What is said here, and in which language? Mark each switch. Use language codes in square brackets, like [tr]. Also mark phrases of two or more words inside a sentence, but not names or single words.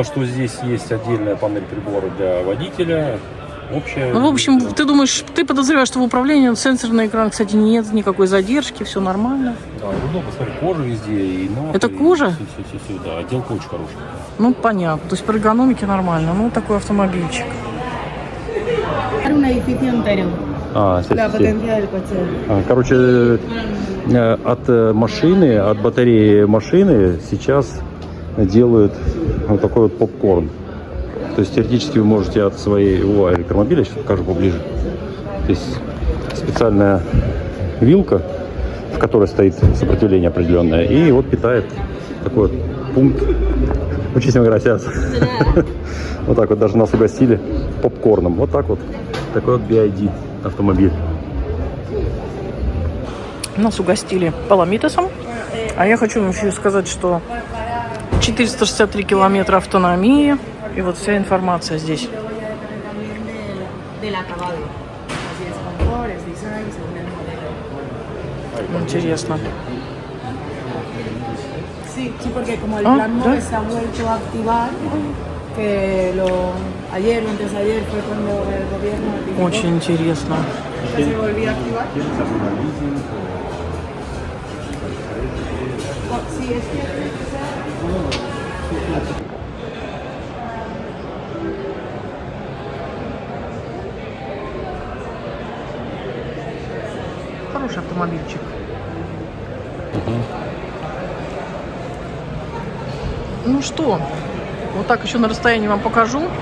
[ru] что здесь есть отдельная панель прибора для водителя. Общая. Ну, в общем, ты думаешь, ты подозреваешь, что в управлении сенсорный экран, кстати, нет никакой задержки, все нормально. Да, удобно, смотри, кожа везде. И маты, Это кожа? Все, да, отделка очень хорошая. Ну, понятно. То есть по эргономике нормально. Ну, такой автомобильчик. [es] Un edificio entero. La potencia del coche. [ru] Короче, от машины, от батареи машины сейчас делают вот такой вот попкорн. То есть теоретически вы можете от своего электромобиля, сейчас покажу поближе, здесь специальная вилка, в которой стоит сопротивление определенное, и вот питает такой вот пункт. [es] Muchísimas gracias. [ru] Вот так вот даже нас угостили попкорном. Вот так вот. Такой вот BYD автомобиль. Нас угостили паламитосом. А я хочу еще сказать, что 463 километра автономии. И вот вся информация здесь. [es] Del acabado. Así es confort, es design, según el modelo. [ru] Интересно. [es] Sí, sí, porque como el Ah, plan ¿ya? MOVE se ha vuelto a activar, que ayer o antes de ayer fue cuando el gobierno notificó [ru] Очень интересно. [es] que se volvía a activar. Oh, sí, es que [ru] Хороший автомобильчик. Ну что, вот так еще на расстоянии вам покажу.